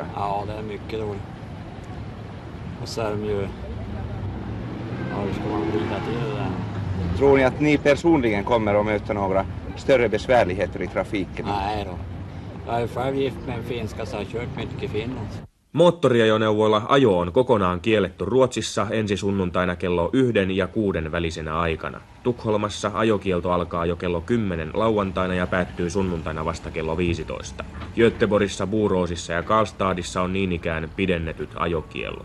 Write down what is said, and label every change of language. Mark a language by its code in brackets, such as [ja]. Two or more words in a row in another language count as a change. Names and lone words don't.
[sv] Ja, det är mycket dåligt. Och så är de ju... Ja, hur ska man vrida till det där? Tror ni att ni personligen kommer att möta några större besvärligheter i trafiken? Nej då. Jag är själv gift med en finska så jag har kört mycket i Finland. [fi] Moottoriajoneuvoilla ajo on kokonaan kielletty Ruotsissa ensi sunnuntaina kello 1 ja 6 välisenä aikana. Tukholmassa ajokielto alkaa jo kello 10 lauantaina ja päättyy sunnuntaina vasta kello 15. Göteborgissa, Boråsissa ja Karlstadissa on niin ikään pidennetyt ajokiellot.